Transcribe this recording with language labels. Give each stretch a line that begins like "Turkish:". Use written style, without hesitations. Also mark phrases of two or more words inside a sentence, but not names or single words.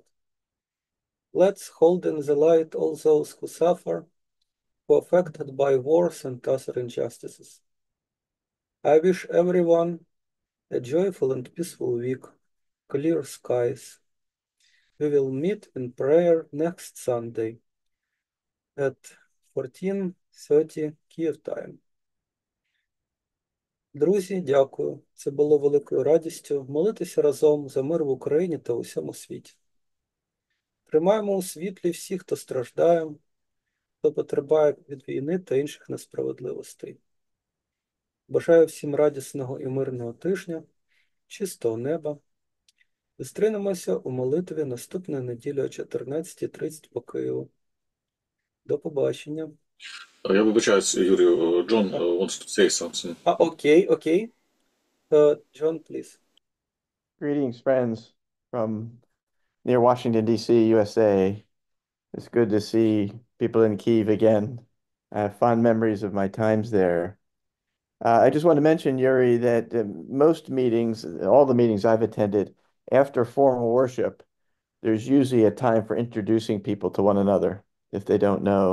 English: Let's hold in the light all those who suffer, who are affected by wars and other injustices. I wish everyone a joyful and peaceful week, clear skies. We will meet in prayer next Sunday at 14:30 Kyiv time.
Ukrainian: Друзі, дякую. Це було великою радістю молитися разом за мир в Україні та у всьому світі. Тримаємо у світлі всіх, хто страждає, хто потерпає від війни та інших несправедливостей. Бажаю всім радісного і мирного тижня, чистого неба. Зустрінемося у молитві наступної неділі о 14:30 по Києву. До побачення. Я вибачаюсь, Юрію, Джон
English: wants to say something. Okay. John, please. Greetings, friends from near Washington, D.C., USA. It's good to see people in Kyiv again. I have fond memories of my times there. I just want to mention, Yuri, that most meetings, all the meetings I've attended, after formal worship, there's usually a time for introducing people to one another if they don't know.